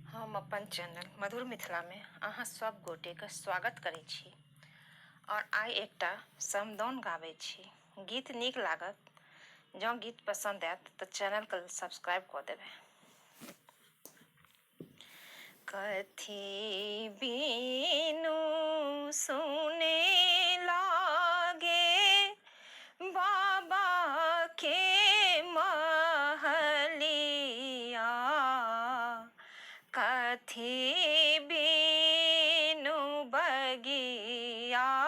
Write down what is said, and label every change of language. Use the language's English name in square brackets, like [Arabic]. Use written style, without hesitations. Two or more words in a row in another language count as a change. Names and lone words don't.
[Maithili] हम अपन चैनल मधुर मिथिला में अहाँ सब गोटे के स्वागत करै छी और आइ एकटा समदाउन गाबै छी। गीत नीक लागत, जँ गीत पसंद आयत तऽ चैनल के सब्सक्राइब कऽ देबै। कथी बीनू सुने लागे बाबा के महलिया, कथी बीनू बगिया